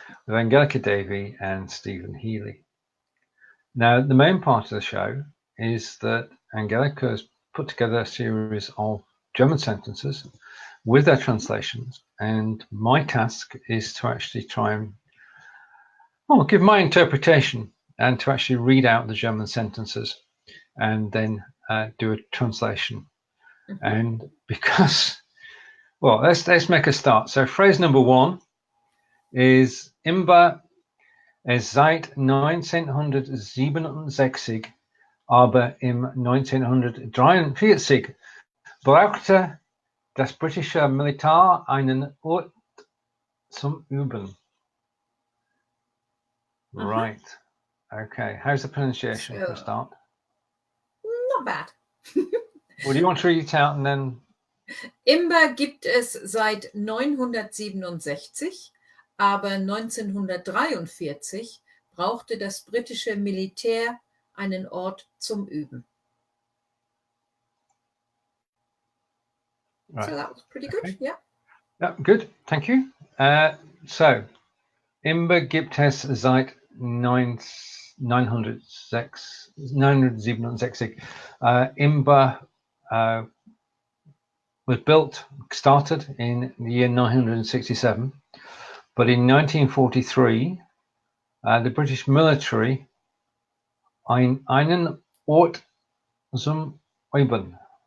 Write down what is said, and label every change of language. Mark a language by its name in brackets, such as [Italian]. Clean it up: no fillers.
[English] with Angelika, Davey and Stephen Healy. Now, the main part of the show is that Angelika has put together a series of German sentences with their translations, and my task is to actually try and give my interpretation and to actually read out the German sentences and then do a translation. And because, let's make a start. So phrase number 1 is [German] Imber, es seit 1967, aber im 1943 brauchte das britische Militär einen Ort zum Üben. [English] Right. Okay. How's the pronunciation for a start? Not bad. Well, do you want to read it out and then? [German] Imber gibt es seit 967, aber 1943 brauchte das britische Militär einen Ort zum Üben. [English] Right. So that was pretty good, yeah. Yeah, good, thank you. So, [German] Imber gibt es seit 967. [English] Imber was started in the year 967, but in 1943, the British military [German] einen Ort zum Üben.